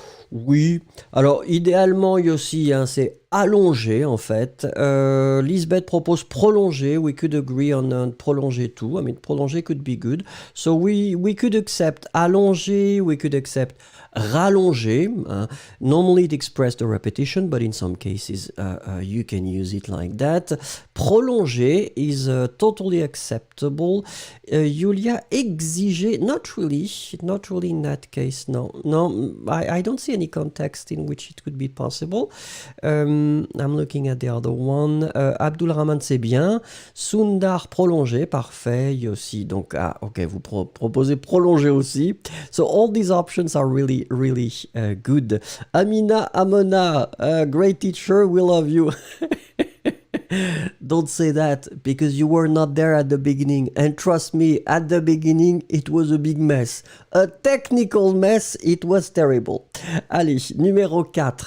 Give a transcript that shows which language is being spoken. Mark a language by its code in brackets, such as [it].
[fr] Oui, alors idéalement Yossi, hein, c'est allonger en fait. Lisbeth propose prolonger. [en] We could agree on prolonger too. I mean, prolonger could be good. So we could accept allonger. We could accept rallonger. Normally it expresses the repetition, but in some cases you can use it like that. Prolonger is totally acceptable. Julia, exiger, not really in that case. No, I don't see any context in which it could be possible. I'm looking at the other one. [fr] Abdul Rahman, c'est bien. Sundar, prolonger, parfait. Aussi, donc, ok, vous proposez prolonger aussi. [en] So all these options are really good. Amina, Amona, great teacher, we love you. Don't say that because you were not there at the beginning. And trust me, at the beginning, it was a big mess. A technical mess, it was terrible. [fr] Allez, numéro 4.